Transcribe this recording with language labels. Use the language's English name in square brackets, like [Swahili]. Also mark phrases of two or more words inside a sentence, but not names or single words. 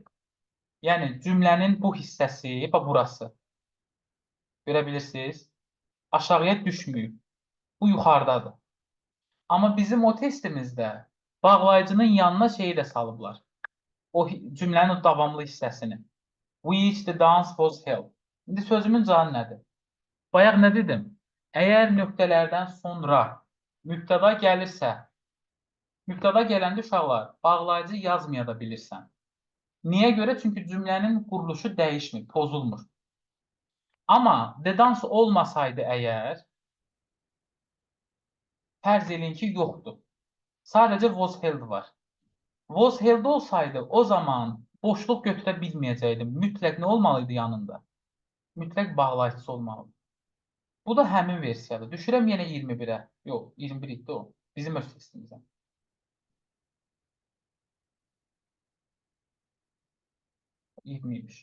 [Azerbaijani] Yəni, cümlənin bu hissəsi, bax, burası. Görə bilirsiniz? Aşağıya düşməyib. Bu yuxarıdadır. Amma bizim o testimizdə bağlayıcının yanına şeyi də salıblar. O cümlənin o davamlı hissəsini. [English] Which the dance was held. [Azerbaijani] İndi sözümün canı nədir? Bayaq nə dedim? Əgər nöqtələrdən sonra mübtəda gəlirsə, mübtəda gələndə uşaqlar, bağlayıcı yazmaya da bilirsən. Niyə görə? Çünki cümlənin quruluşu dəyişmir, pozulmur. Amma [English] the dance [Azerbaijani] olmasaydı əgər, fərz eləyin ki, yoxdur. Sadəcə [English] was held [Azerbaijani] var. [English] Was held [Azerbaijani] olsaydı, o zaman boşluq götürə bilməyəcəkdim. Mütləq nə olmalıydı yanında? Mütləq bağlayıcısı olmalıdır. Bu da həmin versiyadır. Düşürəm yenə 21-ə. Yox, 21 idi o. Bizim öz testimizə. 20-ymiş.